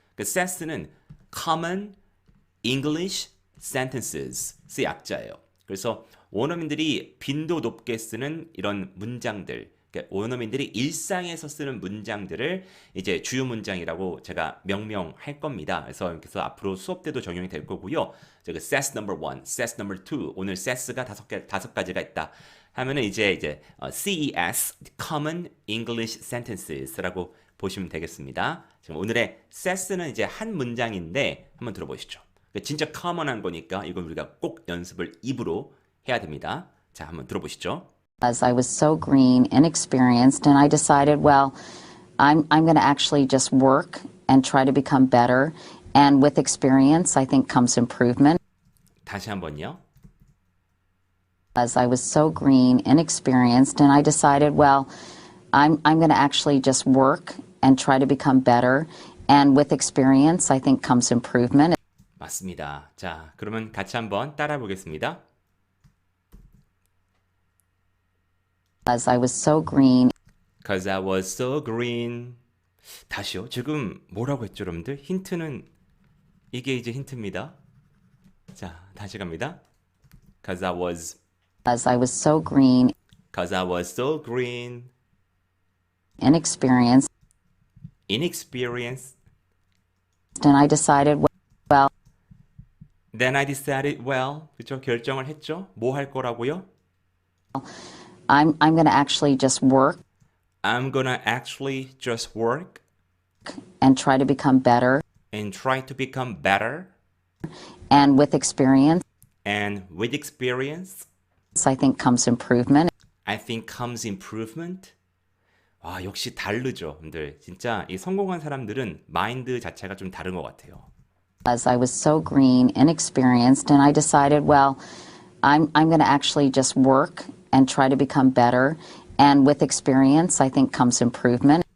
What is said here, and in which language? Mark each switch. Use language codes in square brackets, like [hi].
[ko] SES는 Common English Sentences의 약자예요. 그래서 원어민들이 빈도 높게 쓰는 이런 문장들, 그러니까 원어민들이 일상에서 쓰는 문장들을 이제 주요 문장이라고 제가 명명할 겁니다. 그래서 앞으로 수업 때도 적용이 될 거고요. 제가 SES number 1, SES number 2, 오늘 SES가 다섯 가지가 있다. 하면은 이제 CES, Common English Sentences라고 보시면 되겠습니다. 지금 오늘의 SES는 이제 한 문장인데 한번 들어보시죠. 진짜 common한 거니까 이건 우리가 꼭 연습을 입으로 해야 됩니다. 자, 한번 들어보시죠. [en] As I was so green, inexperienced, and I decided, well, I'm going to actually just work and try to become better. And with experience, I think comes improvement. [ko] 다시 한번요. [en] As I was so green, inexperienced, and I decided, well, I'm going to actually just work and try to become better. And with experience, I think comes improvement. [ko] 맞습니다. 자, 그러면 같이 한번 따라 보겠습니다. [en] As I was so green. Cause I was so green. [ko] 다시요. 지금 뭐라고 했죠, 여러분들? 힌트는 이게 이제 힌트입니다. 자, 다시 갑니다. [en] Cause I was As I was so green. Cause I was so green. Inexperienced. Inexperienced. And I decided, well, Then I decided, well, [ko] 그쵸? 결정을 했죠? 뭐 할 거라고요? [en] I'm going to actually just work I'm gonna actually just work and try to become better. and try to become better. And with experience, And with experience, I think comes improvement. I think comes improvement. [ko] 와, 역시 다르죠, 분들. 진짜 이 성공한 사람들은 마인드 자체가 좀 다른 것 같아요. [en] As I was so green, inexperienced, and I decided, well, I'm going to actually just work and try to become better. And with experience, I think comes improvement.